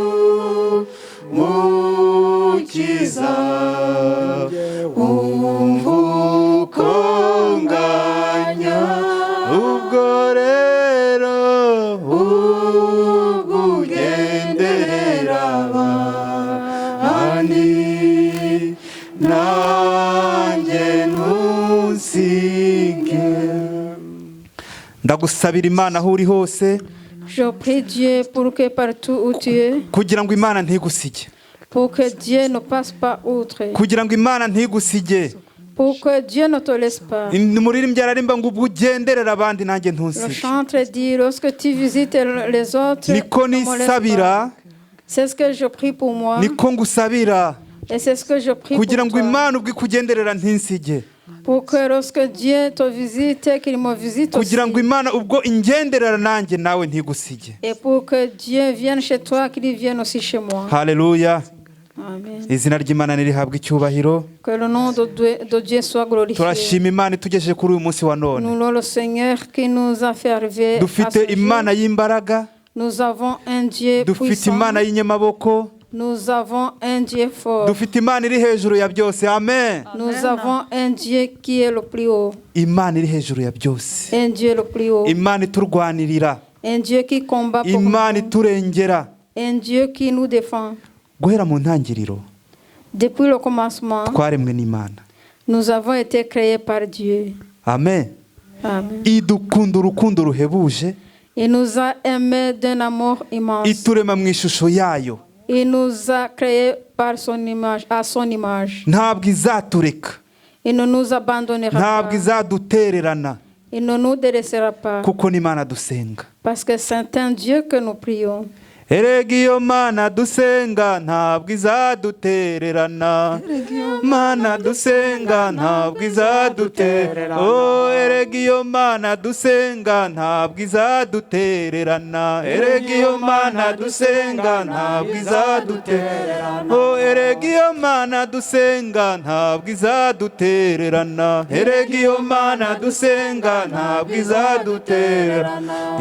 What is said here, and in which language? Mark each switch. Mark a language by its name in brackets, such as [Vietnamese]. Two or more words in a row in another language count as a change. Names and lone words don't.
[Kinyarwanda] mukiza umvukonganya ubwo rero ugenderera abandi nanjye ntusige ndagusabira Imana aho uri hose [French] Je prie Dieu pour que partout où tu es, [Kinyarwanda] kugira ngo Imana ntigusige [French] pour que Dieu ne passe pas outre, [Kinyarwanda] kugira ngo Imana ntigusige [French] pour que Dieu ne te laisse pas. [Kinyarwanda] umuririmbyi ararimba ngo ubwo ugenderera abandi nanjye [French] Le [Kinyarwanda] ntusige [French] chantre dit, lorsque tu visites les autres, [Kinyarwanda] niko [French] ne me laisse [Kinyarwanda] nisabira [French] pas. C'est ce que je prie pour moi [Kinyarwanda] niko ngusabira [French] et c'est ce que je prie [Kinyarwanda] kugira [French] pour [Kinyarwanda] ngo [French] toi. [Kinyarwanda] Imana ubwo ikugenderera ntinsige [French] Pour que lorsque Dieu te visite, qu'il me visite aussi. [Kinyarwanda] kugira ngo Imana ubwo ingenderera nanjye nawe ntigusige [French] Et pour que Dieu vienne chez toi, qu'il vienne aussi chez moi. [Kinyarwanda] haleluya [French] Amen. [Kinyarwanda] izina ry'Imana nirihabwa icyubahiro [French] Que le nom de Dieu soit glorifié. [Kinyarwanda] turashima Imana itugejeje kuri uyu munsi wa none [French] Nous louons le Seigneur qui nous a fait arriver à [Kinyarwanda] dufite [French] ce jour. [Kinyarwanda] Imana y'imbaraga [French] Nous avons un Dieu [Kinyarwanda] dufite [French] puissant. [Kinyarwanda] Imana y'inyamaboko [French] Nous avons un Dieu fort. [Kinyarwanda] dufite Imana iri hejuru ya byose amen [French] Nous avons un Dieu qui est le plus haut. [Kinyarwanda] Imana iri hejuru ya byose [French] Un Dieu le plus haut. [Kinyarwanda] Imana iturwanirira [French] Un Dieu qui combat pour [Kinyarwanda] Imana [French] nous. [Kinyarwanda] iturengera [French] Un Dieu qui nous défend. [Kinyarwanda] guhera mu ntangiriro [French] Depuis le commencement, [Kinyarwanda] twaremwe n'Imana [French] nous avons été créés par Dieu. [Kinyarwanda] amen [French] Amen. [Kinyarwanda] idukunda urukundo ruhebuje [French] Il nous a aimés d'un amour immense. [Kinyarwanda] iturema mu ishusho yayo [French] Il nous a créés par son image, à son image. [Kinyarwanda] ntabwo izatureka [French] Il ne nous abandonnera [Kinyarwanda] ntabwo [French] pas. [Kinyarwanda] izadutererana [French] Il ne nous délaissera pas. [Kinyarwanda] kuko n'Imana dusenga [French] Parce que c'est un Dieu que nous prions. [Kinyarwanda] erega iyo Mana dusenga ntabwo izadutererana Mana dusenga ntabwo izadutererana oh erega iyo Mana dusenga ntabwo izadutererana erega iyo Mana dusenga ntabwo izadutererana oh erega iyo Mana dusenga ntabwo izadutererana erega iyo Mana dusenga ntabwo izadutererana